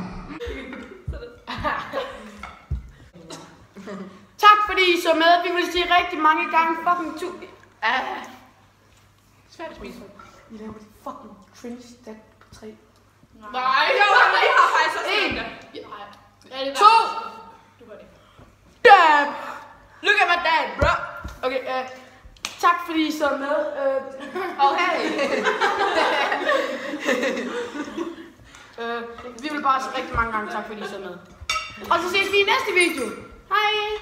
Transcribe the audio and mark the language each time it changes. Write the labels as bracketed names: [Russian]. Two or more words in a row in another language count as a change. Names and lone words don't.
[Danish] Tak fordi I så med. Vi vil sige rigtig mange gange fucking Svært at spise. Vi laver det [English] fucking cringe [Danish] stat på 3. Nej, jeg har faktisk også En. det. 2. Du gør det. Dab! [English] Look at my dad, bro. [Danish] Okay, tak fordi I så med. Okay. Vi vil bare sige rigtig mange gange tak fordi I så med. Og så ses vi i næste video. Hej!